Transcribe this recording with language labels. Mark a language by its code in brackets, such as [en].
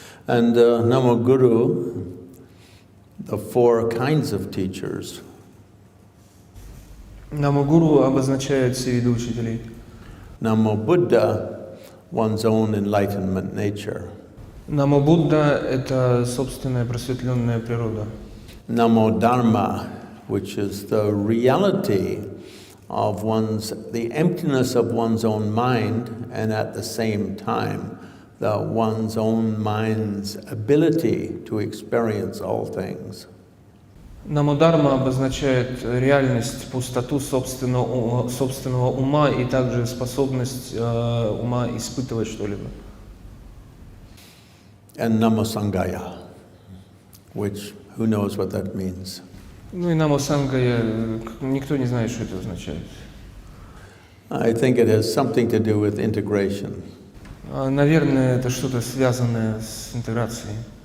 [en] And Namo Guru, the four kinds of teachers. [ru] Намо гуру обозначает все виды учителей. [en] Namo Buddha, one's own enlightenment nature. [ru] Намо Будда — это собственная просветленная природа. [en] Namo Dharma, which is the reality of the emptiness of one's own mind, and at the same time, one's own mind's ability to experience all things. [ru] Намо Дharma обозначает реальность, пустоту собственного ума и также способность ума испытывать что-либо. [en] And Namo Sanghaya, which, who knows what that means? [ru] Ну и Намо Сангхая, никто не знает, что это означает. [en] I think it has something to do with integration. [ru] Наверное, это что-то связанное с интеграцией.